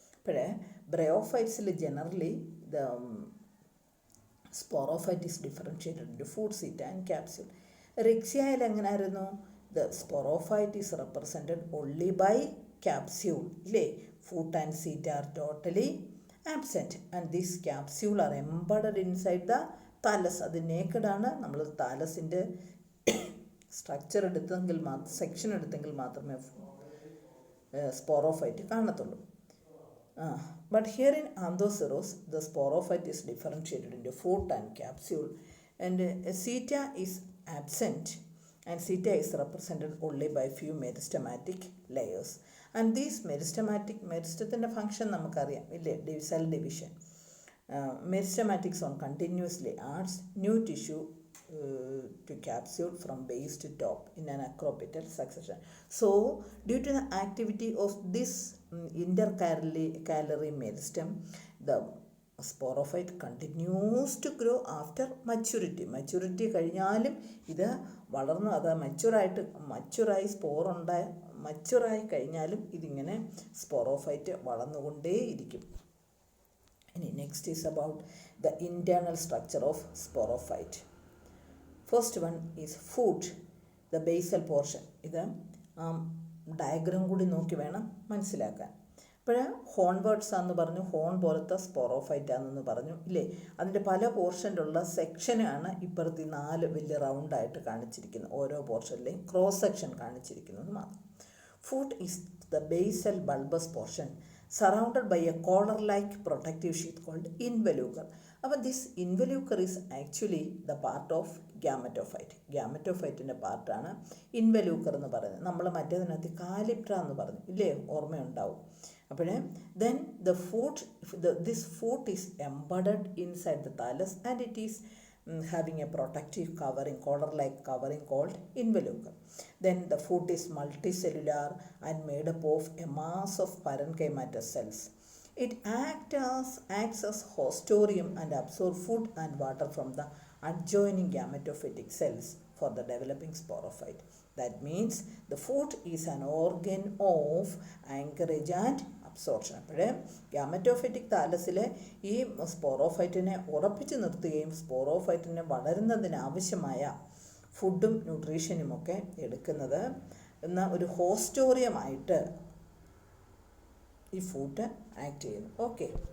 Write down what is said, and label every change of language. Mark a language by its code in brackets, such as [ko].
[en] But bryophytes generally the sporophyte is differentiated into foot, seta, and capsule. Rexia [ml] എങ്ങനായിരുന്നു? [en] The sporophyte is represented only by capsule. Foot and seta are totally absent, and this capsule are embedded inside the thallus. [ml] അത് naked ആണ്. നമ്മൾ താലസിൻ്റെ structure എടുത്തെങ്കിൽ section എടുത്തെങ്കിൽ മാത്രമേ sporophyte കാണത്തുള്ളൂ. [en] But here in Anthocerise, the sporophyte is differentiated into foot and capsule, and seta is absent, and seta is represented only by few meristematic layers. And these meristematic function [ml] നമുക്കറിയാം ഇല്ലേ? [en] Cell division. Meristematic zone continuously adds new tissue to capsule from base to top in an acropetal succession. So due to the activity of this intercalary meristem, the sporophyte continues to grow after maturity. [ml] Maturity കഴിഞ്ഞാലും ഇത് വളർന്നു, അത് മച്ചുറായി മച്ചുറായി കഴിഞ്ഞാലും ഇതിങ്ങനെ sporophyte വളർന്നുകൊണ്ടേയിരിക്കും. [en] ഇനി next is about the internal structure of sporophyte. First one is foot, the basal portion. [ml] ഇത് diagram കൂടി നോക്കി വേണം മനസ്സിലാക്കാൻ. ഇപ്പോൾ ഹോൺവേർഡ്സ് ആണെന്ന് പറഞ്ഞു, ഹോൺ പോലത്തെ സ്പോറോഫൈറ്റ് ആണെന്ന് പറഞ്ഞു ഇല്ലേ? അതിൻ്റെ പല പോർഷനിലുള്ള സെക്ഷനാണ് ഇപ്പുറത്ത് 4 വലിയ റൗണ്ടായിട്ട് കാണിച്ചിരിക്കുന്നത്. ഓരോ പോർഷനിലെയും ക്രോസ് സെക്ഷൻ കാണിച്ചിരിക്കുന്നത് മാത്രം. [en] Foot is the basal bulbous portion surrounded by a collar-like protective sheath called involucre. അപ്പോൾ this involucre is actually the part of gametophyte. [ml] ഗ്യാമറ്റോഫൈറ്റിൻ്റെ പാർട്ടാണ് ഇൻവല്യൂക്കർ എന്ന് പറയുന്നത്. നമ്മൾ മറ്റേതിനകത്ത് കാലിപ്ട്ര എന്ന് പറഞ്ഞു ഇല്ലേ? ഓർമ്മയുണ്ടാവും. അപ്പോൾ [en] then the foot, this foot is embedded inside the thallus and it is having a protective covering, collar-like covering called involucre. Then the food is multicellular and made up of a mass of parenchymatous cells. It acts as hostorium and absorbs food and water from the adjoining gametophytic cells for the developing sporophyte. That means the food is an organ of anchorage and absorption. [ml] അപ്പോഴേ gametophytic താലസിലെ ഈ സ്പോറോഫൈറ്റിനെ ഉറപ്പിച്ചു നിർത്തുകയും സ്പോറോഫൈറ്റിനെ വളരുന്നതിനാവശ്യമായ ഫുഡും ന്യൂട്രീഷനുമൊക്കെ എടുക്കുന്നത് എന്ന ഒരു ഹോസ്റ്റോറിയമായിട്ട് ഈ food act ചെയ്യുന്നു. ഓക്കെ.